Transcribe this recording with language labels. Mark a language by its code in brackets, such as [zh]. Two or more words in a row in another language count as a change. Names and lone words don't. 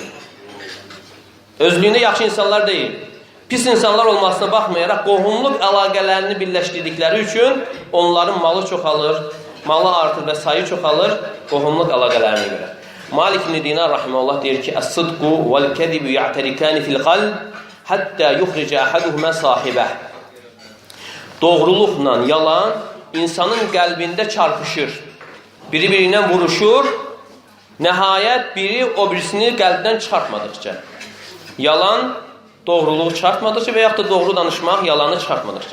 [az] Özlüyündə yaxşı insanlar deyil. Pis insanlar olmasına baxmayaraq, qohumluq əlaqələrini birləşdirdikləri üçün onların malı çoxalır, malı artır və sayı çoxalır qohumluq əlaqələrinə görə. Malik ibn Dinar rahimehullah deyir ki, [ar] "الصدق والكذب يعتركان في القلب حتى يخرج أحدهما صاحبه." [az] Doğruluqla yalan insanın qəlbində çarpışır. Biri-birindən vuruşur. Nəhayət biri o birisini qəlbdən çıxartmadıqca. Yalan doğruluğu çıxartmadıqca və yaxud da doğru danışmaq yalanı çıxartmadıqca.